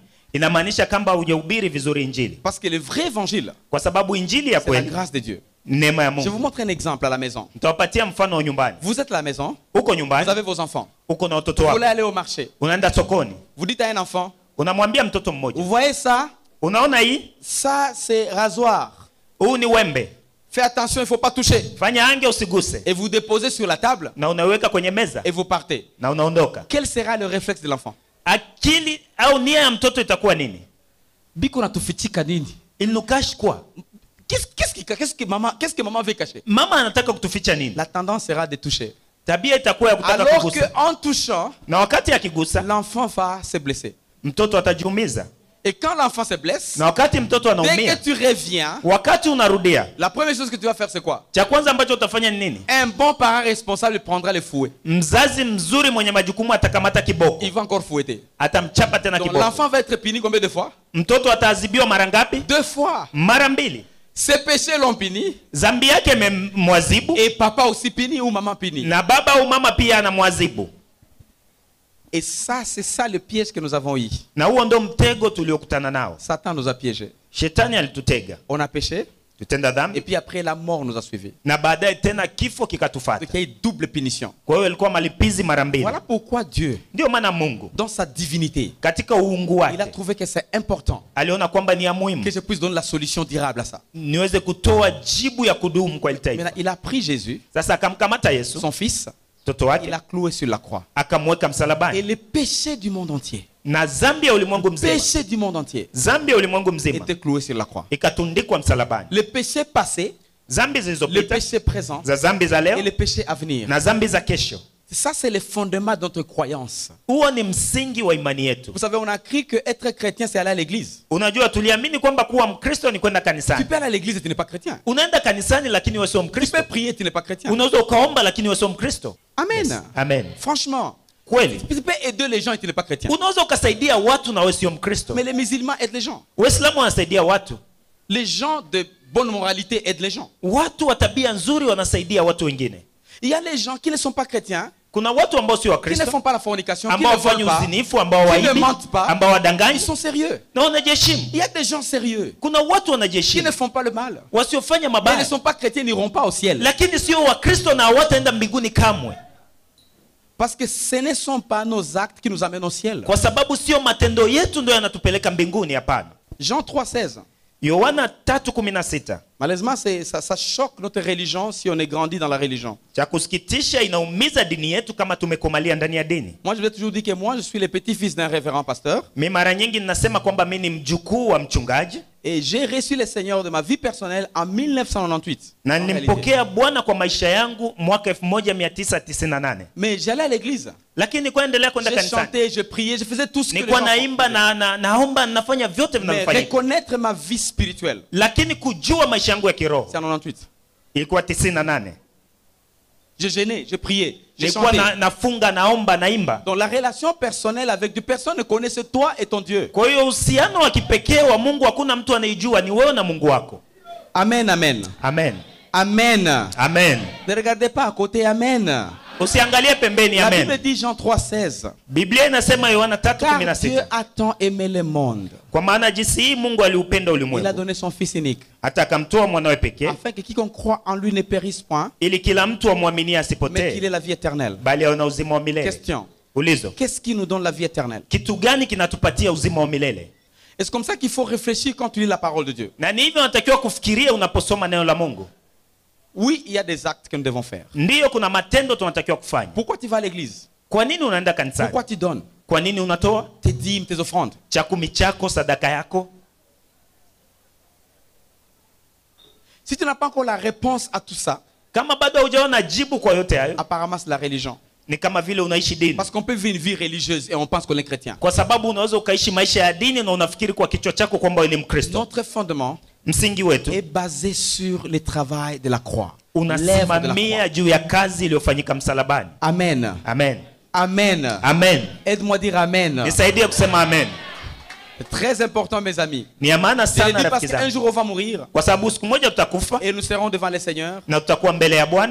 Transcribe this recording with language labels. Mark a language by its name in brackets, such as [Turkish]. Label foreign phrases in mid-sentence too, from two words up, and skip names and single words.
[Swahili] Inamaanisha kama hujahubiri vizuri injili. [French] Parce que le vrai évangile, [Swahili] Kwa sababu injili ya [French] c'est la [Swahili] kweli [French] grâce de Dieu. [Swahili] neema ya [French] Je vous [Swahili] Mungu. [French] montre un exemple à la maison. [Swahili] Nitawapatia mfano wa nyumbani. [French] Vous êtes à la maison, [Swahili] Uko [French] vous [Swahili] nyumbani, [French] avez vos enfants. [Swahili] uko na [French] Vous [Swahili] watoto [French] voulez [Swahili] wako. [French] aller au marché. [Swahili] Unaenda sokoni. [French] Vous dites à un enfant, [Swahili] Unamwambia mtoto [French] vous [Swahili] mmoja, [French] voyez ça? [Swahili] unaona hii? [French] Ça, c'est rasoir. [Swahili] Huu ni wembe. [French] Fais attention, il ne faut pas toucher. [Swahili] Fanya ange usiguse. [French] Et vous déposez sur la table [Swahili] Na unaweka kwenye meza [French] et vous partez. [Swahili] na unaondoka. [French] Quel sera le réflexe de l'enfant? [Swahili] Akili au nia ya mtoto itakuwa nini? Biko natufichika nini? [French] Il nous cache quoi? Qu'est-ce que maman veut cacher? [Swahili] Mama anataka kutuficha nini? [French] La tendance sera de toucher. [Swahili] Tabia itakuwa ya kutaka [French] Alors [Swahili] kugusa. [French] qu'en touchant, [Swahili] Na wakati akigusa, [French] l'enfant va se blesser. [Swahili] mtoto atajiumiza. [French] Et quand l'enfant se blesse, [Swahili] Na wakati mtoto [French] dès [Swahili] anaumia, [French] que tu reviens, [Swahili] wakati unarudia, [French] la première chose que tu vas faire, c'est quoi? [Swahili] cha kwanza ambacho utafanya ni nini? [French] Un bon parent responsable prendra le fouet. [Swahili] Mzazi mzuri mwenye majukumu atakamata kiboko. [French] Il va encore fouetter. [Swahili] Atamchapa tena [French] Donc [Swahili] kiboko. [French] l'enfant va être puni combien de fois? [Swahili] Mtoto ataadhibiwa mara ngapi? [French] 2 fois. [Swahili] Mara mbili. [French] Ses péchés l'ont puni. [Swahili] Dhambi yake imemwadhibu [French] Et papa aussi puni ou maman puni. [Swahili] na baba au mama pia anamwadhibu. [French] Et ça, c'est ça le piège que nous avons eu. [Swahili] Na huo ndo mtego tuliokutana nao. [French] Satan nous a piégés. [Swahili] Shetani alitutega. [French] On a péché. [Swahili] Tutenda [French] Et [Swahili] dhambi [French] puis après, la mort nous a suivis. [Swahili] na baadaye tena kifo [French] Donc [Swahili] kikatufata. [French] il y a eu double punition. [Swahili] Kwa hiyo ilikuwa malipizi mara mbili. [French] Voilà pourquoi Dieu, [Swahili] Ndio maana Mungu [French] dans sa divinité, [Swahili] katika uungu [French] il a [Swahili] wake [French] trouvé que c'est important [Swahili] aliona kwamba ni ya [French] que [Swahili] muhimu [French] je puisse donner la solution durable à ça. [Swahili] niweze kutoa jibu ya kudumu kwa ile taifa. [French] Maintenant, il a pris Jésus, [Swahili] Sasa akamkamata Yesu [French] son fils, [Swahili] mtoto [French] il [Swahili] wake [French] l'a cloué sur la croix. [Swahili] akamweka [French] Et [Swahili] msalabani, [French] le péché du monde entier, [Swahili] na dhambi ya ulimwengu mzima, [French] péché du monde entier, [Swahili] dhambi ya ulimwengu mzima [French] était cloué sur la croix. [Swahili] ikatundikwa msalabani. [French] Le péché passé, [Swahili] Dhambi [French] le [Swahili] zilizopita, [French] péché présent [Swahili] za dhambi za [French] et [Swahili] leo [French] le péché à venir. [Swahili] na dhambi za kesho. [French] Ça, c'est le fondement de notre croyance. [Swahili] Huo ni msingi wa imani yetu. [French] Vous savez, on a cru que être chrétien, c'est aller à l'église. [Swahili] Unajua, tuliamini kwamba kuwa Mkristo ni kwenda [French] Tu [Swahili] kanisani. [French] peux aller à l'église et tu n'es pas chrétien. [Swahili] Unaenda kanisani lakini wewe sio [French] Tu [Swahili] Mkristo. [French] peux prier, tu n'es pas chrétien. [Swahili] Unaweza ukaomba lakini wewe sio Mkristo. [French] Amen. [Swahili] Amen. [French] Franchement, [Swahili] Kweli. [French] tu peux aider les gens et tu n'es pas chrétien. [Swahili] Unaweza ukasaidia watu na wewe sio Mkristo. [French] Mais les musulmans aident les gens. [Swahili] Waislamu wanasaidia watu. [French] Les gens de bonne moralité aident les gens. [Swahili] Watu wa tabia nzuri wanasaidia watu wengine. [French] Il y a les gens qui ne sont pas chrétiens, [Swahili] Kuna watu ambao sio [French] qui ne [Swahili] Wakristo, [French] font pas la fornication, qui [Swahili] ambao [French] ne volent [Swahili] wafanya [French] pas, [Swahili] uzinifu, ambao [French] qui ne [Swahili] waibi, [French] mentent pas. [Swahili] ambao [French] Ils [Swahili] wadanganyi [French] sont sérieux. [Swahili] na wanajiheshimu. [French] Il y a des gens sérieux [Swahili] Kuna watu [French] qui ne [Swahili] wanajiheshimu [French] font pas le mal. [Swahili] wasiofanya [French] Mais ils ne [Swahili] mabaya, [French] sont pas chrétiens, n'iront pas au ciel. [Swahili] lakini sio Wakristo na hawataenda mbinguni kamwe, [French] Parce que ce ne sont pas nos actes qui nous amènent au ciel. [Swahili] kwa sababu sio matendo yetu ndio yanatupeleka mbinguni. Hapana. [French] Jean 3,16. [Swahili] Yohana 3:16. [French] Malheureusement, ça choque notre religion si on est grandi dans la religion. [Swahili] Cha kusikitisha, inaumiza dini yetu kama tumekomalia ndani ya dini. [French] Moi, je vais toujours dire que moi, je suis le petit-fils d'un révérend pasteur. [Swahili] Mimi mara nyingi ninasema kwamba mimi ni mjukuu wa mchungaji [French] Et j'ai reçu le Seigneur de ma vie personnelle en 1998. [Swahili] na [French] En réalité. [Swahili] nilimpokea Bwana kwa maisha yangu mwaka 1998. [French] Mais j'allais à l'église. [Swahili] Lakini kuendelea kwenda [French] Je [Swahili] kanisani, [French] chantais, je priais, je faisais tout ce que les [Swahili] nilikuwa [French] gens [Swahili] naimba [French] font. [Swahili] naomba nafanya vyote [French] Mais [Swahili] vinavyofanyika, [French] reconnaître ma vie spirituelle, [Swahili] lakini kujua maisha yangu ya kiroho [French] c'est en 98. [Swahili] ilikuwa 98. [French] Je gênais, je priais, je [Swahili] Nilikuwa [French] chantais. [Swahili] nafunga, naomba, naimba. [French] Donc la relation personnelle avec Dieu, personne ne connaissait toi et ton Dieu. [Swahili] Kwa hiyo uhusiano wa kipekee wa Mungu hakuna mtu anaijua, ni wewe na Mungu wako. Amen, amen. Amen. Amen. Amen. [French] Ne regardez pas à côté, [Swahili] amen. Usiangalie pembeni. [French] La [Swahili] Amen. [French] Bible dit Jean 3,16. [Swahili] Biblia inasema Yohana [French] Car Dieu [Swahili] 3:16, [French] a tant aimé le monde, [Swahili] kwa maana jinsi hii Mungu aliupenda [French] il a [Swahili] ulimwengu [French] donné son Fils unique, [Swahili] hata akamtoa mwanawe pekee, [French] afin que quiconque croit en lui ne périsse point, [Swahili] ili kila mtu amwaminie [French] mais qu'il [Swahili] asipotee, [French] ait la vie éternelle. [Swahili] bali awe na uzima wa milele. [French] Question. [Swahili] Ulizo, [French] Qu'est-ce qui nous donne la vie éternelle? [Swahili] kitu gani kinatupatia uzima wa milele? [French] Et c'est comme ça qu'il faut réfléchir quand tu lis la parole de Dieu. [Swahili] Na ni hivyo unatakiwa kufikiria unaposoma neno la Mungu. [French] Oui, il y a des actes que nous devons faire. [Swahili] Ndiyo, kuna matendo tunatakiwa kufanya. [French] Pourquoi tu vas à l'église? [Swahili] Kwa nini unaenda kanisani? [French] Pourquoi tu donnes [Swahili] Kwa nini unatoa [French] tes dîmes, tes offrandes? [Swahili] chakumi chako, sadaka yako? [French] Si tu n'as pas encore la réponse à tout ça, [Swahili] Kama bado hujaona jibu kwa yote hayo, [French] apparemment c'est la religion. [Swahili] ni kama vile unaishi dini. [French] Parce qu'on peut vivre une vie religieuse et on pense qu'on est chrétien. [Swahili] Kwa sababu unaweza ukaishi maisha ya dini na unafikiri kwa kichwa chako kwamba wewe ni Mkristo. [French] Notre fondement [Swahili] Msingi wetu [French] est basé sur le travail de la croix. L'œuvre de la [Swahili] unasimamia [French] croix. [Swahili] juu ya kazi iliyofanyika msalabani. Amen. Amen. Amen. Amen. [French] Aide-moi à dire Amen. [Swahili] Nisaidie kusema amen. [French] C'est très important, mes amis. [Swahili] Ni ya maana [French] Je le [Swahili] sana [French] dis parce [Swahili] rafiki [French] qu'un [Swahili] zangu. [French] jour on va mourir [Swahili] Kwa sababu siku moja tutakufa [French] et nous serons devant le Seigneur [Swahili] na tutakuwa mbele ya Bwana,